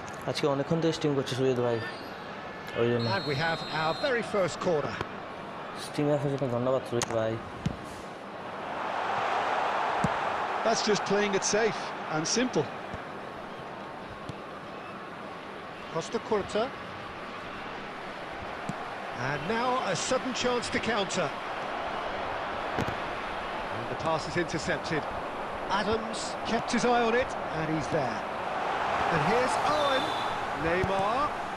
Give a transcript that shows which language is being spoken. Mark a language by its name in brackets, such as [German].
[Bangla] আজকে অনেকক্ষণ তো স্ট্রিম করছে সুজিত ভাই ওই জন্য [English] And we have our very first corner. [Bangla] স্ট্রিমে আসার জন্য ধন্যবাদ সুজিত ভাই [English] That's just playing it safe and simple. Costa Curta. And now a sudden chance to counter. And the pass is intercepted. Adams kept his eye on it, and he's there. And here's Owen. Neymar.